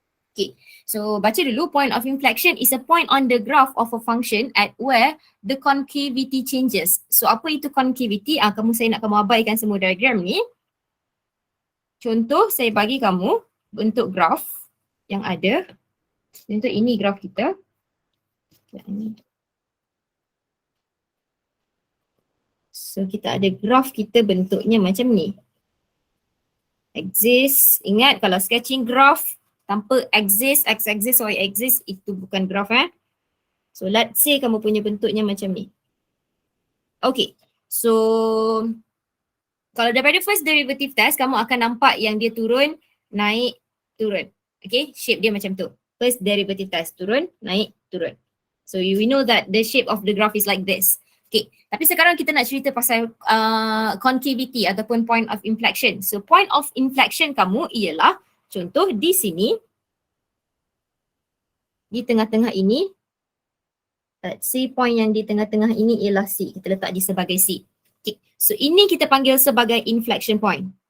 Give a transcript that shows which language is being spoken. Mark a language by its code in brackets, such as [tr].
[en] Okay, so [ms] baca dulu, [en] point of inflection is a point on the graph of a function at where the concavity changes. [ms] So apa itu concavity? Saya nak kamu abaikan semua diagram ni. Contoh saya bagi kamu bentuk graf yang ada. Contoh ini graf kita. So kita ada graf kita bentuknya macam ni. Axis, ingat kalau sketching graph tanpa axis, x-axis, y-axis itu bukan graf . [en] So let's say [ms] kamu punya bentuknya macam ni. Okay, so kalau daripada first derivative test, kamu akan nampak yang dia turun, naik, turun. Okay, shape dia macam tu. [en] First derivative test, [ms] turun, naik, turun. [en] So we know that the shape of the graph is like this. [ms] Okay, tapi sekarang kita nak cerita pasal concavity ataupun point of inflection. So point of inflection kamu ialah contoh di sini, di tengah-tengah ini, [en] let's say point [ms] yang di tengah-tengah ini ialah C. Kita letak di sebagai C. Okay, so ini kita panggil sebagai inflection point.